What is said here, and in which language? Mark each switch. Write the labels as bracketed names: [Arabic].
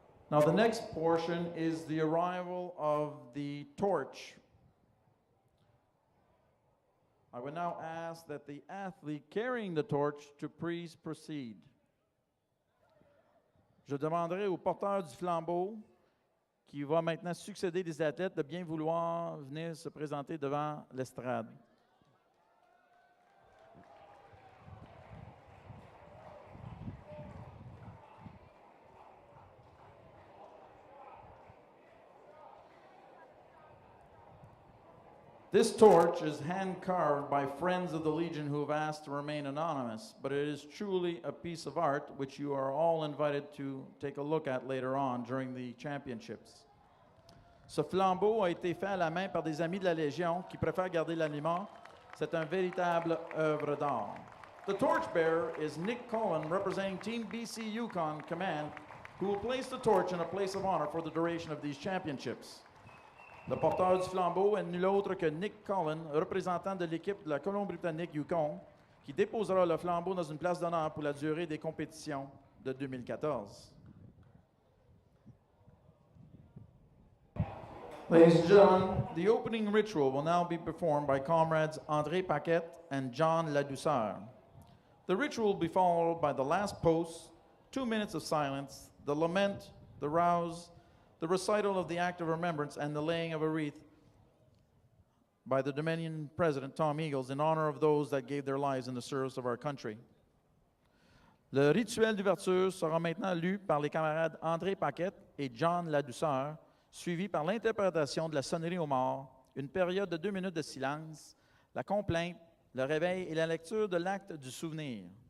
[English] Now the next portion is the arrival of the torch. I would now ask that the athlete carrying the torch to please proceed. [French] Je demanderai au porteur du flambeau qui va maintenant succéder des athlètes de bien vouloir venir se présenter devant l'estrade. [English] This torch is hand-carved by friends of the Legion who have asked to remain anonymous, but it is truly a piece of art which you are all invited to take a look at later on during the championships. [French] Ce flambeau a été fait à la main par des amis de la Légion qui préfèrent garder l'anonymat. C'est une véritable œuvre d'art. [English] The torchbearer is Nick Cullen, representing Team BC Yukon Command, who will place the torch in a place of honor for the duration of these championships. [French] Le porteur du flambeau est nul autre que Nick Cullen, représentant de l'équipe de la Colombie-Britannique Yukon, qui déposera le flambeau dans une place d'honneur pour la durée des compétitions de 2014. [English] Ladies and gentlemen, the opening ritual will now be performed by comrades André Paquette and John Ladouceur. The ritual will be followed by the last post, 2 minutes of silence, the lament, the rouse, the recital of the act of remembrance, and the laying of a wreath by the Dominion President Tom Eagles in honor of those that gave their lives in the service of our country. [French] Le rituel d'ouverture sera maintenant lu par les camarades André Paquette et John Ladouceur, suivi par l'interprétation de la sonnerie aux morts, une période de 2 minutes de silence, la complainte, le réveil et la lecture de l'acte du souvenir.